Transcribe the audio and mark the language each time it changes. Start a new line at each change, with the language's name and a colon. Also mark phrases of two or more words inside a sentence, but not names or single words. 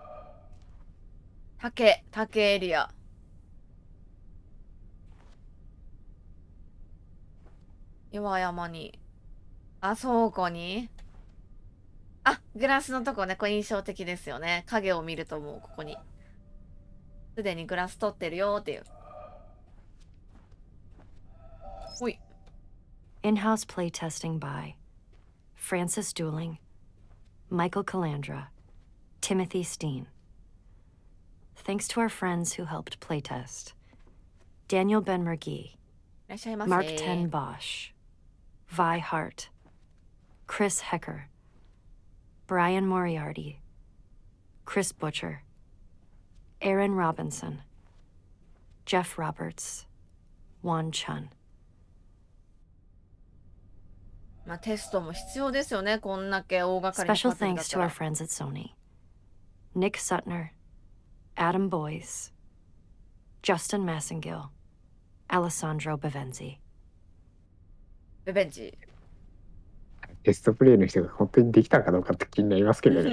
Japanese: 竹エリア。岩山に。あ、倉庫に。あ、グラスのとこね、これ印象的ですよね。影を見るともうここに。すでにグラス取ってるよっていう。ほい。
English: In-house playtesting by Francis Dooling, Michael Calandra, Timothy Steen. Thanks to our friends who helped playtest: Daniel Ben-Mergui,
Japanese: いらっしゃいませ。
English: Mark Ten Bosch, Vi Hart, Chris Hecker, Brian Moriarty, Chris Butcher, Aaron Robinson, Jeff Roberts, Juan Chun.
Japanese: まあテストも必要ですよね。こんだけ大掛かりな
English: Special
Japanese: パズルだっ
English: thanks
Japanese: た
English: to our
Japanese: ら。
English: friends at Sony: Nick Sutner, Adam Boyes, Justin Massengill, Alessandro Bevenzi.
Japanese: ベベンチ。テストプレイの人が本当にできたかどうかって気になりますけどね。